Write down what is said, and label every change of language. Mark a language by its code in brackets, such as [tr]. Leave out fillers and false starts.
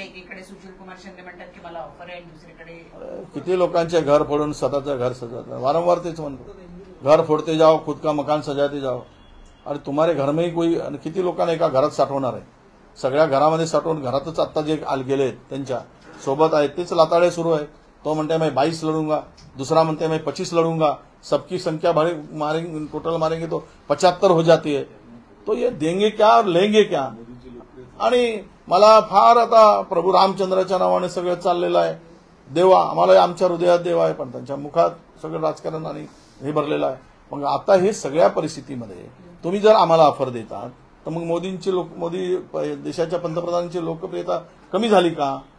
[mr] एकीकडे सुशील कुमार शिंदे म्हणतात की मला ऑफर आहे, दुसरीकडे किती लोकांचे घर फोडून स्वतःचं घर सजाते, वारंवार तेच म्हणतो, [hi] घर फोडते जाओ, खुद का मकान सजाते जाओ। अरे तुम्हारे घर में कोई [mr] किती लोकांना एका घरात साठवणार आहे? सगळ्या घरामध्ये साठवून घरातच आता जे गेले त्यांच्या सोबत आहेत तेच लाताडे सुरू आहेत। [hi] तो म्हणते मैं 22 लढूंगा, दूसरा म्हणते मैं 25 लढूंगा, सबकी संख्या मारेंगे, टोटल मारेंगे तो 75 हो जाती है। तो ये देंगे क्या और लेंगे क्या? [mr] आणि मला फार आता प्रभू रामचंद्राच्या नावाने सगळं चाललेलं आहे, देवा आम्हाला आमच्या हृदयात देव आहे, पण त्यांच्या मुखात सगळं राजकारण आणि हे भरलेलं आहे। मग आता हे सगळ्या परिस्थितीमध्ये तुम्ही जर आम्हाला ऑफर देतात तर मग मोदी देशाच्या पंतप्रधानांची लोकप्रियता कमी झाली का?